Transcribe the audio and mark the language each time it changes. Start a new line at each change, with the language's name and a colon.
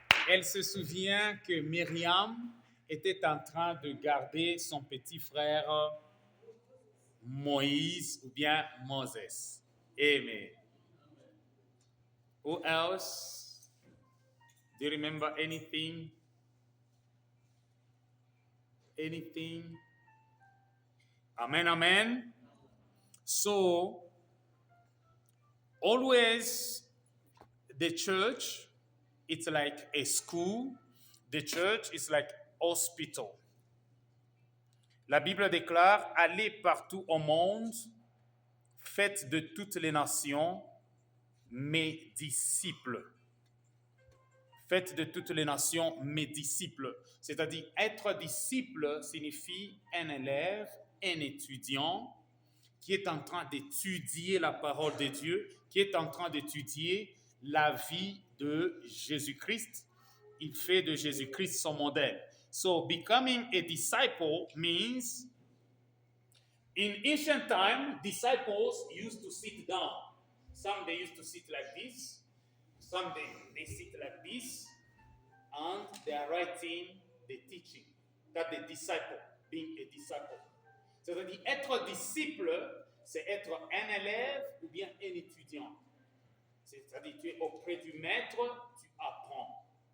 French: Elle se souvient que Myriam était en train de garder son petit frère Moïse ou bien Moses.
English: Amen. Who else? Do you remember anything? Anything? Amen, amen. So, always the church, it's like a school. The church is like hospital.
French: La Bible déclare, allez partout au monde, faites de toutes les nations mes disciples. Faites de toutes les nations mes disciples. C'est-à-dire, être disciple signifie un élève, un étudiant qui est en train d'étudier la parole de Dieu, qui est en train d'étudier la vie de Jésus-Christ. Il fait de Jésus-Christ son modèle.
English: So, becoming a disciple means, in ancient time, disciples used to sit down. Some they used to sit like this. Some they sit like this. And they are writing the teaching. That the disciple, being a disciple.
French: C'est-à-dire, être disciple, c'est être un élève ou bien un étudiant. C'est-à-dire, tu es auprès du maître, tu apprends.